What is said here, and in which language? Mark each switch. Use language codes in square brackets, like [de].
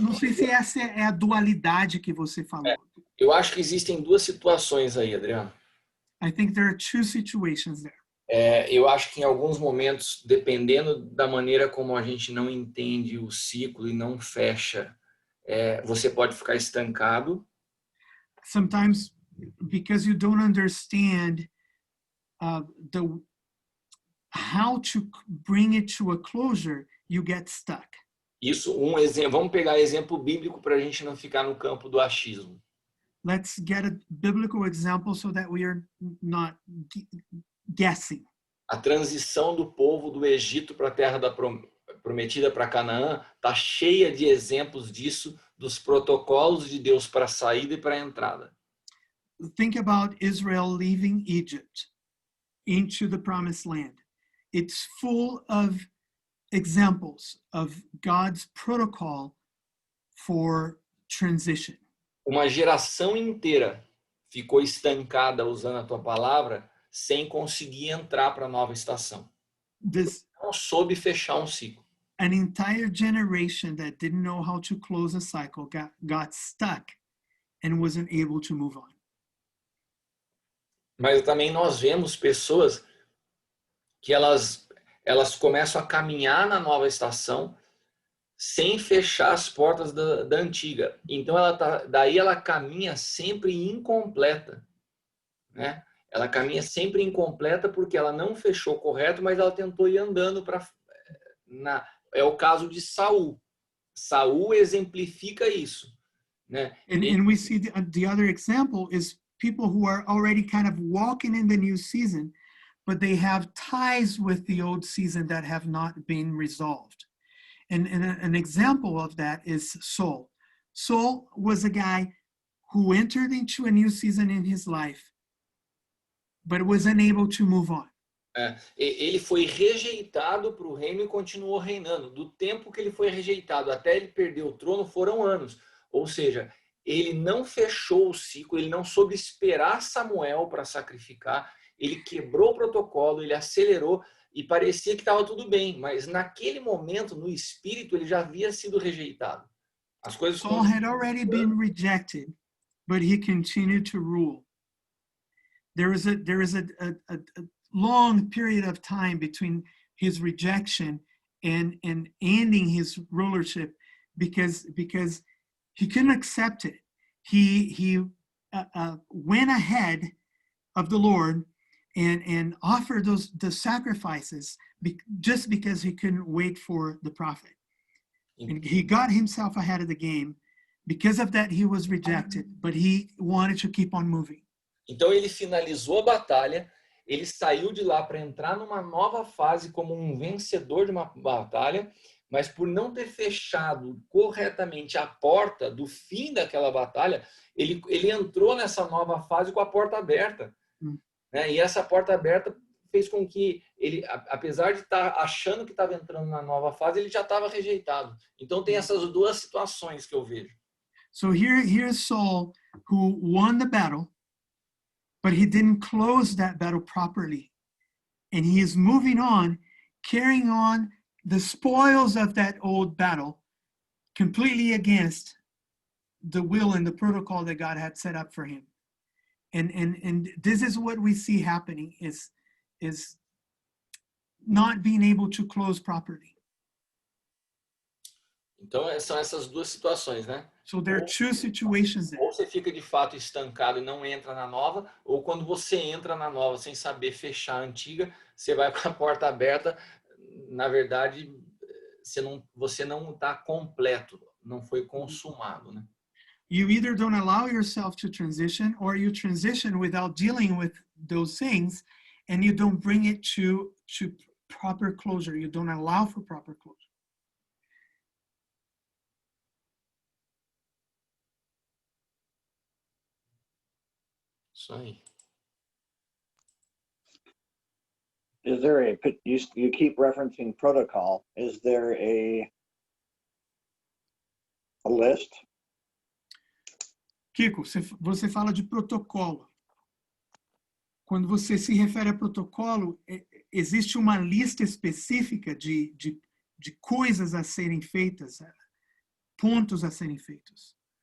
[pt] Não sei se essa é a dualidade que você falou. Eu acho que existem duas situações aí, Adriano. [en] I think there are two situations there. [pt] Eu acho que em alguns momentos, dependendo da maneira como a gente não entende o ciclo e não fecha, você pode ficar estancado. [en] Sometimes, because you don't understand how to bring it to a closure, you get stuck. [pt] Isso, exemplo. Vamos pegar exemplo bíblico para a gente não ficar no campo do achismo. [en] Let's get a biblical example so that we are not guessing. [pt] A transição do povo do Egito para a terra prometida, para Canaã, está cheia de exemplos disso, dos protocolos de Deus para a saída e para a entrada. [en] Think about Israel leaving Egypt into the promised land. It's full of examples of God's protocol for transition. [pt] Uma geração inteira ficou estancada, usando a tua palavra, sem conseguir entrar para a nova estação. Não soube fechar um ciclo. [en] An entire generation that didn't know how to close a cycle got stuck and wasn't able to move on. [pt] Mas também nós vemos pessoas que elas começam a caminhar na nova estação sem fechar as portas da antiga. Então daí ela caminha sempre incompleta, né? Ela caminha sempre incompleta porque ela não fechou correto, mas ela tentou ir andando é o caso de Saul. Saul exemplifica isso, né? [en] And we see the other example is people who are already kind of walking in the new season, but they have ties with the old season that have not been resolved. And an example of that is Saul. Saul was a guy who entered into a new season in his life, but was unable to move on. [pt] Ele foi rejeitado para o reino e continuou reinando. Do tempo que ele foi rejeitado até ele perder o trono foram anos. Ou seja, ele não fechou o ciclo, ele não soube esperar Samuel para sacrificar, ele quebrou o protocolo, ele acelerou e parecia que estava tudo bem, mas naquele momento, no espírito, ele já havia sido rejeitado. As coisas [en] Saul had already been rejected, but he continued to rule. There is a long period of time between his rejection and ending his rulership because he couldn't accept it. He went ahead of the Lord and offered the sacrifices just because he couldn't wait for the prophet. And he got himself ahead of the game. Because of that, he was rejected, but he wanted to keep on moving. [pt] Então ele finalizou a batalha, ele saiu de lá para entrar numa nova fase como um vencedor de uma batalha, mas por não ter fechado corretamente a porta do fim daquela batalha, ele entrou nessa nova fase com a porta aberta. Né? E essa porta aberta fez com que ele, apesar de estar achando que estava entrando na nova fase, ele já estava rejeitado. Então tem essas duas situações que eu vejo. [en] So here's Saul, who won the battle, but he didn't close that battle properly. And he is moving on, carrying on the spoils of that old battle, completely against the will and the protocol that God had set up for him. And this is what we see happening is not being able to close properly. [pt] Então são essas duas situações, né? [en] So there are two situations there. [pt] Ou você fica de fato estancado e não entra na nova, ou quando você entra na nova sem saber fechar a antiga, você vai com a porta aberta, na verdade você não está completo, não foi consumado, né? [en] You either don't allow yourself to transition or you transition without dealing with those things and you don't bring it to proper closure. You don't allow for proper closure. [pt] Isso aí. [en] is there a, you keep referencing protocol, is there a list? [pt] Kiko, você fala de protocolo. Quando você se refere a protocolo, existe uma lista específica de coisas a serem feitas, pontos a serem feitos.